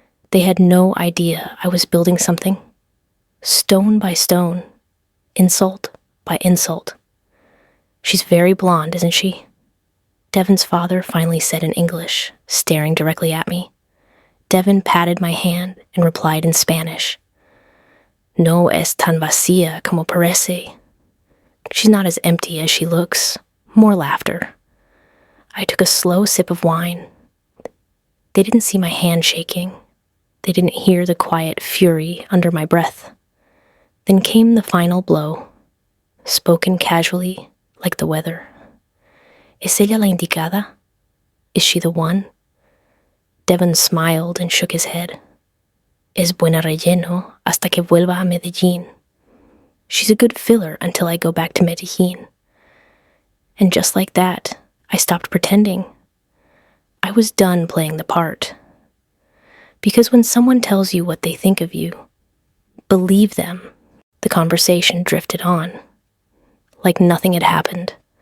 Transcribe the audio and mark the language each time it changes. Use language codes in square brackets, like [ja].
[en] They had no idea I was building something, stone by stone, insult by insult. She's very blonde, isn't she? Devon's father finally said in English, staring directly at me. Devon patted my hand and replied in Spanish. [es] No es tan vacía como parece. [en] She's not as empty as she looks. More laughter. I took a slow sip of wine. They didn't see my hand shaking. They didn't hear the quiet fury under my breath. Then came the final blow, spoken casually, like the weather. [es] ¿Es ella la indicada? [en] Is she the one? Devon smiled and shook his head. [es] Es buena relleno hasta que vuelva a Medellín. [en] She's a good filler until I go back to Medellín. And just like that, I stopped pretending. I was done playing the part. Because when someone tells you what they think of you, believe them. The conversation drifted on, like nothing had happened.